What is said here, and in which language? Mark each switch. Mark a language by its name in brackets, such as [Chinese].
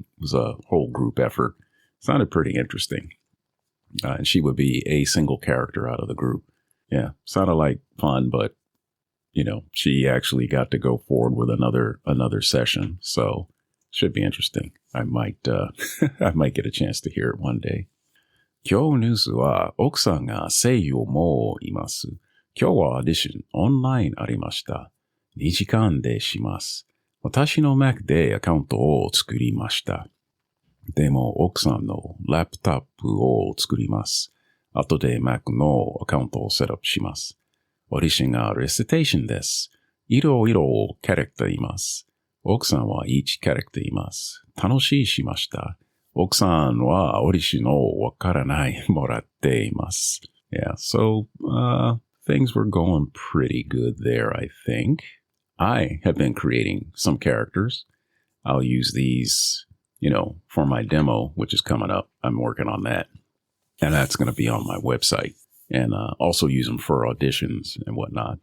[English] It was a whole group effort. Sounded pretty interesting. And she would be a single character out of the group. Yeah, sounded like fun, but she actually got to go forward with another session. So should be interesting. I might get a chance to hear it one day. [Japanese] 今日ニュースは奥さんが声優をもういます。今日はオーディションオンラインありました。2時間でします。私の Mac でアカウントを作りました。でも奥さんのラップトップを作ります。後で Mac のアカウントをセットアップします。オーディションがレシテーションです。いろいろキャラクターいます。奥さんは1キャラクターいます。楽しいしました。奥さんはオーディションをわからないもらっています。 [English] Yeah, so things were going pretty good there, I think. I have been creating some characters. I'll use these, for my demo, which is coming up. I'm working on that. And that's going to be on my website. And also use them for auditions and whatnot.